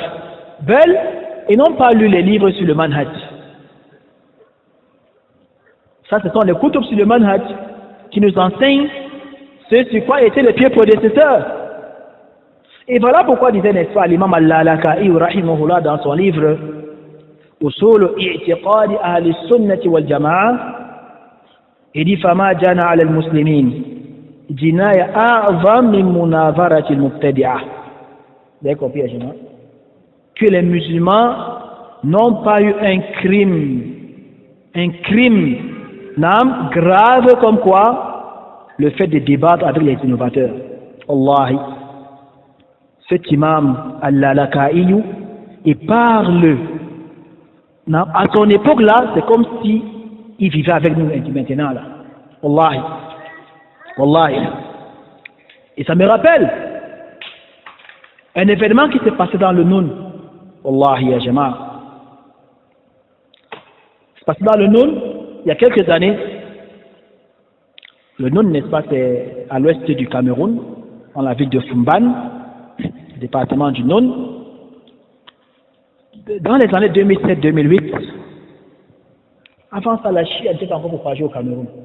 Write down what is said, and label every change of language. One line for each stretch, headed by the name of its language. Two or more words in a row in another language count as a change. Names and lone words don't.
French: Ils n'ont pas lu les livres sur le manhaj. Ça, ce sont les kutub sur le manhaj qui nous enseignent ce sur quoi étaient les pieds prédécesseurs. Et voilà pourquoi disait, n'est-ce pas, l'imam al-Lalaka'i, rahimahullah, dans son livre Usul i'tiqadi ahli sunnati wal jama'a, il dit
Arabic: فما جنى على المسلمين جناية أعظم من مناظرة المبتدعة.
French: Vous avez compris, Ajima? Que les musulmans n'ont pas eu un crime grave comme quoi le fait de débattre avec les innovateurs. Wallahi, cet imam al-Lalaka'i, il parle, à son époque là, c'est comme si il vivait avec nous maintenant là.
Arabic: والله والله.
French: Et ça me rappelle un événement qui s'est passé dans le Noun.
Arabic: والله يا جماعة.
French: C'est passé dans le Noun il y a quelques années. Le Noun, n'est-ce pas, c'est à l'ouest du Cameroun, dans la ville de Fumban, département du Noun. Dans les années 2007-2008, avant ça, la Chia était encore propagée au Cameroun.